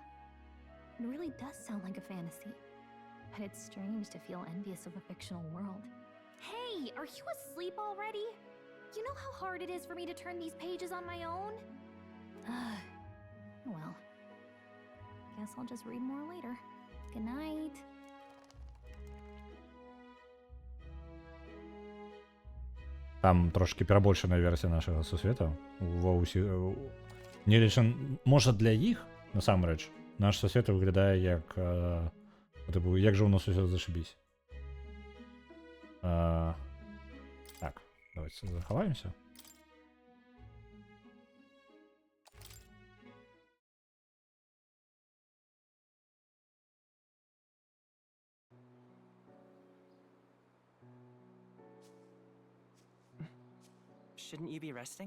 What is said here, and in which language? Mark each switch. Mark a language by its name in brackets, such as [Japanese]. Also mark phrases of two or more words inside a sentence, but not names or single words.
[English] It really does sound like a fantasy. But it's strange to feel envious of a fictional world. Hey, are you asleep already? You know how hard it is for me to turn these pages on my own? Well, guess I'll just read more later. Good night. [Belarusian] Там трошки перабольшаная версія нашага сусвета. Не лічан, можа для іх, насамрэч, наш сусвет выглядае як як жа у нас усё зашибісь. Так, давайте захаваемся. [English] Shouldn't you be resting?